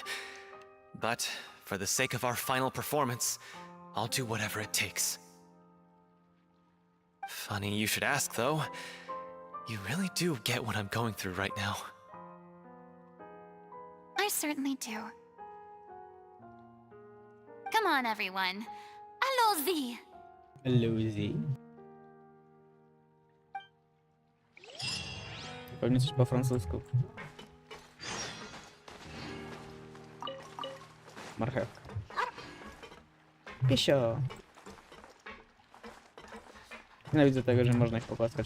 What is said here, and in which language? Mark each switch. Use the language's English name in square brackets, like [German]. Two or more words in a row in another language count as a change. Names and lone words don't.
[English] But for the sake of our final performance, I'll do whatever it takes. Funny you should ask, though. You really do get what I'm going through right now. I certainly do. Come on, everyone. [French] Allons-y! [Polish] Luzy. Pewnie coś po francusku. Marchewka. Piesio. Nienawidzę tego, że można ich pogłaskać.